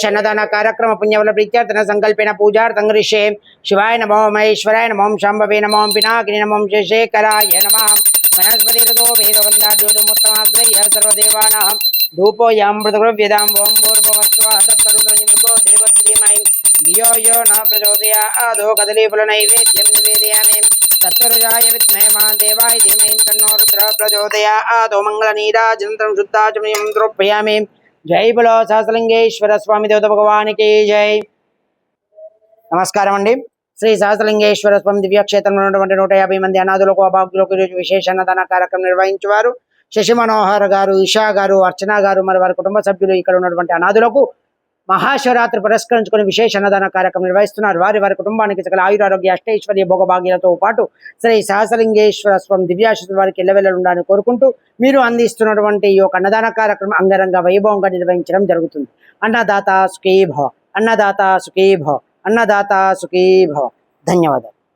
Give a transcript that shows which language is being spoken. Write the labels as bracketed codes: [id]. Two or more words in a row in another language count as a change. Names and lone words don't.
[sa] अन्नदान कार्यक्रम पुण्यबल प्रीत्यर्थन संकल्पेन पूजार्थं ऋषे शिवाय नमो महेश्वराय नमो शाम्भवे नमो पिनाकिनी नमो शेषेकराय नमः वनस्पति ऋतो वेदवन्दाद्योतमुत्तमाद्रय्य सर्वदेवानां धूपोऽयमृतगुरुव्यदाम् ओं भूर्भुवस्सुवः तत्सवितुर्वरेण्यं देवश्रीमहि धियो यो न प्रचोदयात् कदलीफलनैवेद्यं निवेदयामि तत्पुरुषाय विद्महे महादेवाय धीमहि तन्नो रुद्रः प्रचोदयात् ओं मङ्गलनीराजनं शुद्धाचमनीयं द्रोपयामि। [hi] जय बोलो सहस्रलिंगेश्वर स्वामी देवता भगवान की जय। [te] నమస్కారం అండి। శ్రీ సహస్రలింగేశ్వర స్వామి దివ్యక్షేత్రంలో ఉన్నటువంటి 150 మంది అనాథులకు అభాగ్యులకు ఈరోజు విశేష అన్నదాన కార్యక్రమం నిర్వహించేవారు శశి మనోహర్ గారు, ఇషా గారు, అర్చన గారు మరి వారి కుటుంబ సభ్యులు ఇక్కడ ఉన్నటువంటి అనాథులకు మహాశివరాత్రి పురస్కరించుకుని విశేష అన్నదాన కార్యక్రమం నిర్వహిస్తున్నారు। వారి వారి కుటుంబానికి సకల ఆయురారోగ్య అష్టైశ్వర్య భోగభాగ్యాలతో పాటు శ్రీ సహస్రలింగేశ్వర స్వామి దివ్యాశీస్సులు వారికి ఎల్లవెల్ల ఉండాలని కోరుకుంటూ మీరు అందిస్తున్నటువంటి ఈ యొక్క అన్నదాన కార్యక్రమం అంగరంగ వైభవంగా నిర్వహించడం జరుగుతుంది। [sa] అన్నదాత సుఖీ భవ, అన్నదాత సుఖీ భవ, अन्नदाता सुखी भव। धन्यवाद।